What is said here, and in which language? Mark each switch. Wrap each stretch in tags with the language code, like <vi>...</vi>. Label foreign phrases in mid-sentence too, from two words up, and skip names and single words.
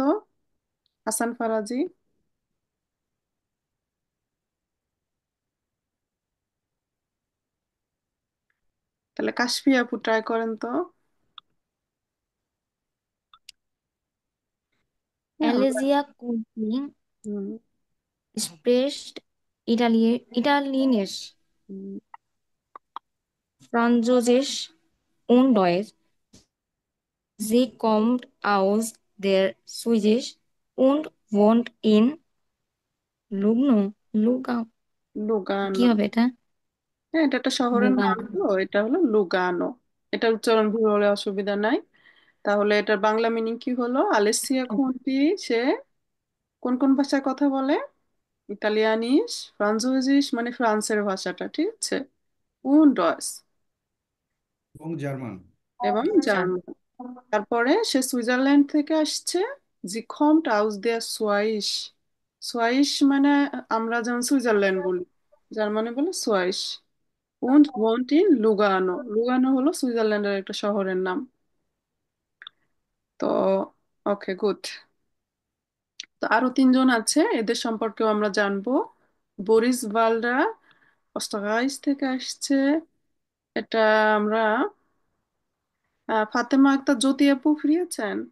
<bn>হাসান ফারাজি। তাহলে কাশফি আপু ট্রাই করেন তো। হ্যাঁ, অ্যালেজিয়া কুকি হুম,</bn> <de>spricht Italienisch, হুম, Französisch und Deutsch. Sie kommt aus der Schweiz und wohnt in লুগানো।</de> <bn>কি লুগানো। হবে এটা? হ্যাঁ, এটা একটা শহরের নাম, লুগানো। তো এটা হলো লুগানো। এটা উচ্চারণ ভুল হলে অসুবিধা নাই। তাহলে এটার বাংলা মিনিং কি হলো? আলেসিয়া খুন্তি সে কোন কোন ভাষায় কথা বলে?</bn> <de>Italienisch, Französisch</de> <bn>মানে ফ্রান্সের ভাষাটা, ঠিক আছে,</bn> <de>und Deutsch</de> <bn>এবং জার্মান। এবং আচ্ছা। জার্মান। তারপরে সে সুইজারল্যান্ড থেকে আসছে।</bn> <de>জি kommt aus der Schweiz।</de> <bn>সোয়াইশ মানে আমরা যেমন সুইজারল্যান্ড বলি, জার্মানি বলে সোয়াইশ।</bn> <de>und wohnt in লুগানো।</de> <bn>লুগানো হলো সুইজারল্যান্ডের একটা শহরের নাম। তো ওকে, গুড। তো আরো তিনজন আছে, এদের সম্পর্কেও আমরা জানবো। বরিস ভালডা অস্ট্রাইস থেকে আসছে। এটা আমরা ফাতেমা আক্তার জ্যোতি আপু ফ্রি আছেন?</bn>